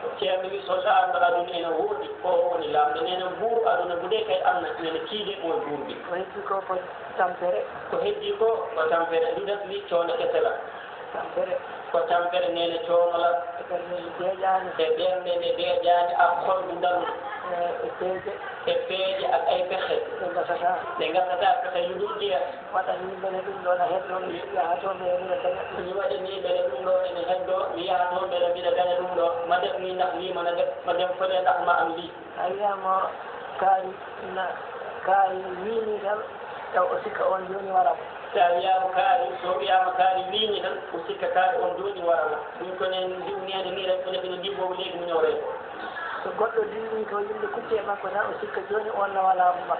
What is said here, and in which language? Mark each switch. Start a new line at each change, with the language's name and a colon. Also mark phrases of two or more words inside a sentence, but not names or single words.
Fula: ceerno wi so lamɗo aduna ene woodi ko o woni lamɗo nene buur aduna bude kay amna nene kiide ɓoy buurɓe ko heddi ko ko tampere ko heddi ko tampere ɗuɗat wi coono kesela tampere ko tampere nene coonola e ɓerndeni deeƴani e ɓernde nde deeƴani ak holɗu ndalu e peeje e peeje ak ay pexe ɓe gasata ɗe gasata pexe yuɗum jeeya waɗani mbele ɗum ɗon a heddo mi yaha toon ɓe mbiɗa daña mi waɗani ɓele ɗum ɗo ene heddo mi yaha toon ɓele mbiɗa daña ɗum ɗo
Wolof: ma def ni ndax wima na def ma dem fole ndax ma am lii
Fula: a wiyama kaari wiini tan taw o sikka on joni waramo sa wiyama kaari so wiyama kaari wiini tan o sikka kaari on joni waramo ɗum konen ndiwnede ni rek ene ɓene ndimbomo leydi muñore so goɗɗo dilli to yimɓe kucce makko tan o sikka joni on nawa laamu makko